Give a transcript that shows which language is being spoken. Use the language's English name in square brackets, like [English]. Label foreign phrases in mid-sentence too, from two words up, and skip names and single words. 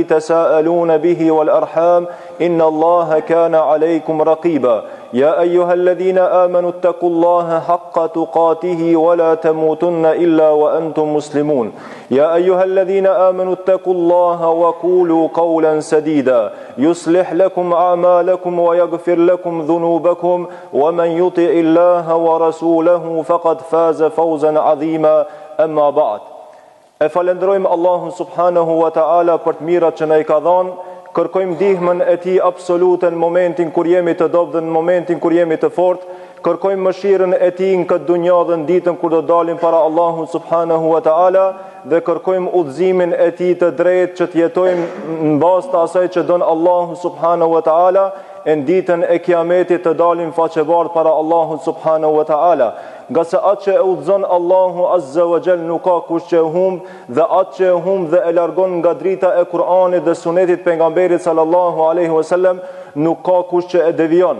[Arabic] تساءلون به والأرحام إن الله كان عليكم رقيبا يا أيها الذين آمنوا اتقوا الله حق تقاته ولا تموتن إلا وأنتم مسلمون يا أيها الذين آمنوا اتقوا الله وقولوا قولا سديدا يصلح لكم أعمالكم ويغفر لكم ذنوبكم ومن يطع الله ورسوله فقد فاز فوزا عظيما أما بعد [Albanian] E falenderojmë Allahun [Arabic] سبحانه وتعالى [Albanian] për të mirat që na I ka dhënë, kërkojmë ndihmën e Tij absolute në momentin kur jemi të dobët dhe në momentin kur jemi të fortë, kërkojmë mëshirën e Tij në këtë dunjë dhe në ditën kur do dalim para Allahut [Arabic] سبحانه وتعالى [Albanian] dhe kërkojmë udhëzimin e Tij të drejtë që të jetojmë në bazë të asaj që don Allahu [Arabic] سبحانه وتعالى [Albanian] e në ditën e kiametit të dalim faqebardh para Allahut [Arabic] سبحانه وتعالى. [Albanian] Nga se atë që e udhëzon Allahu [Arabic] عز وجل [Albanian] nuk ka kush që e humb, dhe atë që e humb dhe e largon nga drita e Kur'anit dhe sunetit pejgamberit [Arabic] صلى الله عليه وسلم [Albanian] nuk ka kush që e devijon.